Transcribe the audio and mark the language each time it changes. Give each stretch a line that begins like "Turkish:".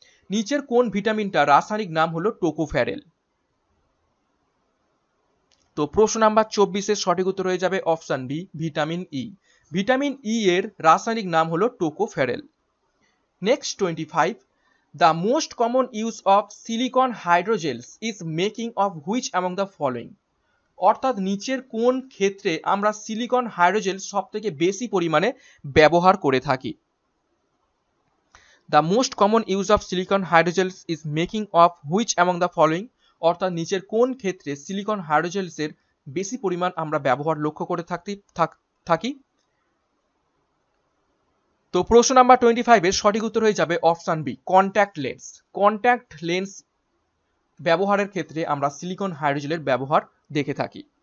Bangla: নিচের কোন ভিটামিনটা রাসায়নিক নাম হলো টোকোফেরেল? তো প্রশ্ন নাম্বার 24 এর সঠিক উত্তর হয়ে যাবে option B, vitamin E. Vitamin E এর রাসায়নিক নাম হলো টোকোফেরেল।
English: Next 25, the most common use of silicon hydrogels is making of which among the following।
Bangla: অর্থাৎ নিচের কোন ক্ষেত্রে আমরা সিলিকন হাইড্রোজেল সবথেকে বেশি পরিমাণে ব্যবহার করে থাকি?
English: The most common use of silicon hydrogels is making of which among the following।
Bangla: অর্থাৎ নিচের কোন ক্ষেত্রে সিলিকন হাইড্রোজেলসের বেশি পরিমাণ আমরা ব্যবহার লক্ষ্য করে থাকি? তো প্রশ্ন নাম্বার 25 এর সঠিক উত্তর হয়ে যাবে option B, contact lens. Contact lens ব্যবহারের ক্ষেত্রে আমরা সিলিকন হাইড্রোজেলের ব্যবহার দেখে থাকি।